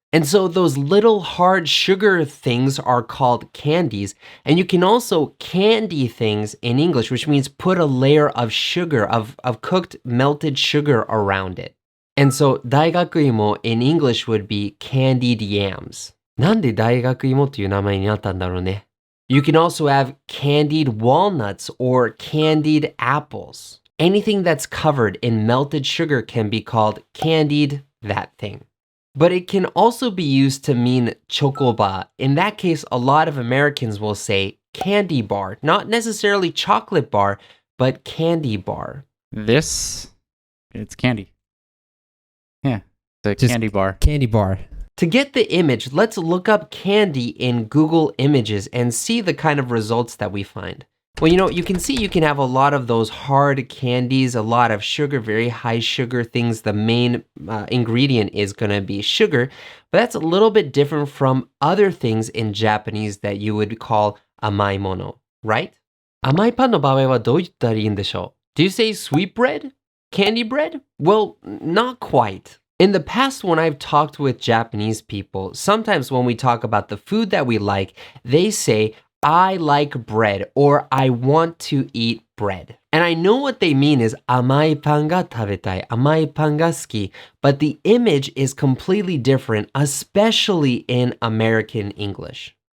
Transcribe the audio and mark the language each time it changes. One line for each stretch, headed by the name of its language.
English: And so those little hard sugar things are called candies. And you can also candy things in English, which means put a layer of sugar, of cooked melted sugar around it. And so 大学芋 in English would be candied yams.
Japanese: なんで大学芋っていう名前になったんだろうね。
English: You can also have candied walnuts or candied apples. Anything that's covered in melted sugar can be called candied that thing. But it can also be used to mean chocobar. In that case, a lot of Americans will say candy bar, not necessarily chocolate bar, but candy bar. This, it's candy. Yeah, the Just candy bar. Candy bar. To get the image, let's look up candy in Google Images and see the kind of results that we find. Well, you can see you can have a lot of those hard candies, a lot of sugar, very high sugar things. The main ingredient is going to be sugar, but that's a little bit different from other things in Japanese that you would call amai mono, right?
Japanese: 甘いパンの場合はどう言ったらいいんでしょう?
English: Do you say sweet bread? Candy bread? Well, not quite. In the past, when I've talked with Japanese people, sometimes when we talk about the food that we like, they say, I like bread or I want to eat bread. And I know what they mean is
Japanese: 甘いパンが食べたい, 甘いパンが好き,
English: but the image is completely different, especially in American English.